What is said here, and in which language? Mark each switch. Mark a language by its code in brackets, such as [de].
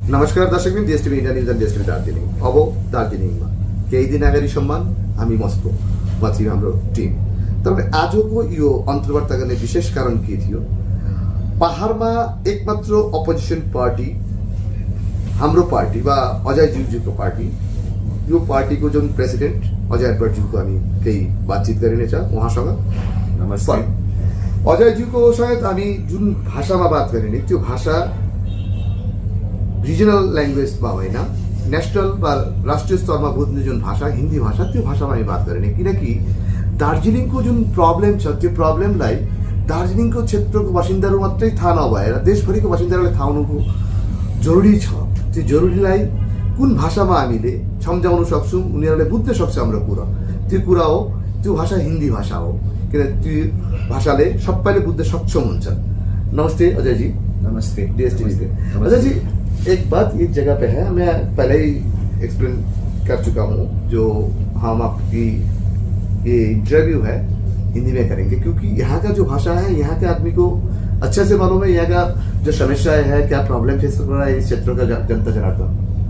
[ne] নমস্কার দর্শকবিন, ডিএসটিভি India news and ডিএসটিভি Darjeeling of Darjeeling માં કઈ દિન આગળ সম্মান আমি મસ્કો માંથી हाम्रो ટીમ તરફ આજको यो अन्तर्वार्ता गर्ने विशेष कारण के थियो? पहाडमा एकमात्र अपोजिसन पार्टी हाम्रो पार्टी वा अजय ज्यूको पार्टी, यो पार्टीको जुन प्रेसिडेन्ट अजय एडवर्डज्यूको हामी केही बातचित गरिनेछ उहाँसँग। नमस्ते। अजयज्यूको सायद हामी जुन भाषामा बात गरिने त्यो भाषा रिजनल ल्याङ्ग्वेजमा होइन, नेसनल वा राष्ट्रिय स्तरमा बुझ्ने जुन भाषा हिन्दी भाषा, त्यो भाषामा हामी बात गर्ने। किनकि दार्जिलिङको जुन प्रब्लम छ त्यो प्रब्लमलाई दार्जिलिङको क्षेत्रको बासिन्दाहरू मात्रै थाहा नभएर देशभरिको बासिन्दाहरूले थाहा हुनुको जरुरी छ। त्यो जरुरीलाई कुन भाषामा हामीले सम्झाउन सक्छौँ, उनीहरूले बुझ्न सक्छ हाम्रो कुरा, त्यो कुरा हो, त्यो भाषा हिन्दी भाषा हो। किन त्यो भाषाले सबैले बुझ्न सक्षम हुन्छ। [hi] नमस्ते अजय जी। नमस्ते डीएसटीवी से। अजय जी, एक बात एक जगह पे है, मैं पहले ही एक्सप्लेन कर चुका हूँ, जो हम आपकी ये इंटरव्यू है हिंदी में करेंगे, क्योंकि यहाँ का जो भाषा है यहाँ के आदमी को अच्छे से मालूम है यहाँ का जो समस्याएं है, क्या प्रॉब्लम फेस कर रहा है इस क्षेत्र का जनता जनार्दन।